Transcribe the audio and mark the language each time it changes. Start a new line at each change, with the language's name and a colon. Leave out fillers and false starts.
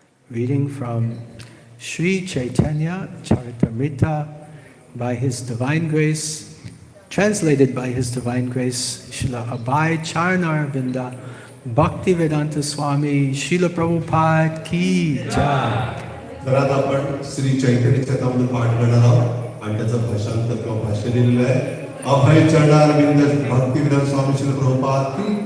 English: Reading from Sri Chaitanya Charitamrita by His Divine Grace, translated by His Divine Grace, Srila Abhay Charanavinda Bhaktivedanta Swami Srila Prabhupada Ki Jai.
Marathi: तर आता आपण श्री चैतन्य चरितामृत पाठ करणार आहोत आणि त्याचं भाषांतर किंवा भाष्य लिहिलेलं आहे. अभय चरणारविंद भक्तिवेदांत स्वामी श्री प्रभुपाद की